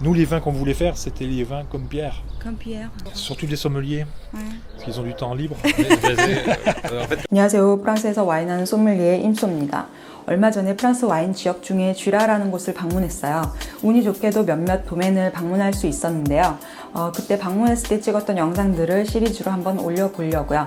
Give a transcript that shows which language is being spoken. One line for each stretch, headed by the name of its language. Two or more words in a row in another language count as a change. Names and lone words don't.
French: Nous, les vins qu'on voulait faire, c'était les vins comme Pierre. Comme Pierre. Surtout les sommeliers, parce qu'ils ont du temps libre.
Korean: 안녕하세요. 프랑스에서 와인하는 소믈리에 임소입니다. 얼마 전에 프랑스 와인 지역 중에 쥐라라는 곳을 방문했어요. 운이 좋게도 몇몇 도멘을 방문할 수 있었는데요. 그때 방문했을 때 찍었던 영상들을 시리즈로 한번 올려보려고요.